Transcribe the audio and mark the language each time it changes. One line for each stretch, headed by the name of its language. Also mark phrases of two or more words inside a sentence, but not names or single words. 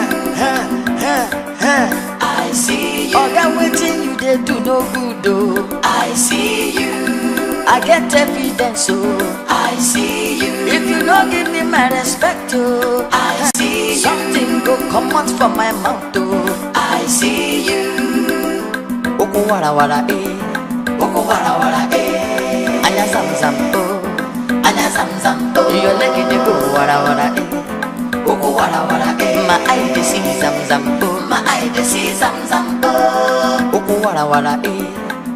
Nigerian Pidgin: I see you. Oga, waiting you they do no good oh. I see you. I get evidence oh. I see you. If you don't give me my respect oh. I see you. Something go come out from my mouth oh. I see you.
Igbo: Oko wara wara eh. Oko wara wara eh. Anya zam zam oh. Anya zam zam oh.
Nigerian Pidgin: Your leg they go wara wara eh.
Igbo: Oko wara wara eh.
Nigerian Pidgin: My eye they see zam zam oh. My eye they see zam zam oh.
Igbo: Oko wara wara eh.